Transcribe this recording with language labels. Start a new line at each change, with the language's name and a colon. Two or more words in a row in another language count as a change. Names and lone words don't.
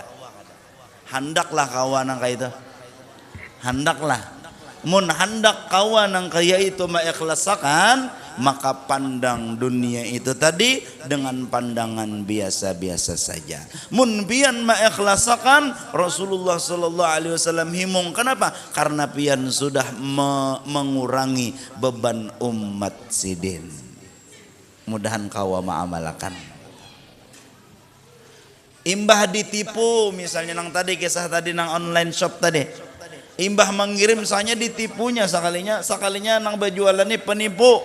Banjar: Handaklah kawa nang kaya itu. Handaklah. Mun handak kawa nang kaya itu maikhlasakan, maka pandang dunia itu tadi dengan pandangan biasa-biasa saja. Mun pian maikhlasakan,
Arabic: رسول الله صلى الله عليه وسلم
Banjar: himung. Kenapa? Karena pian sudah mengurangi beban umat sidin. Mudahan kawa ma'amalakan. Imbah ditipu, misalnya nang tadi kisah tadi nang
English: online shop
Banjar: tadi. Imbah mengirim misalnya ditipunya sakalinya nang berjualan ini penipu.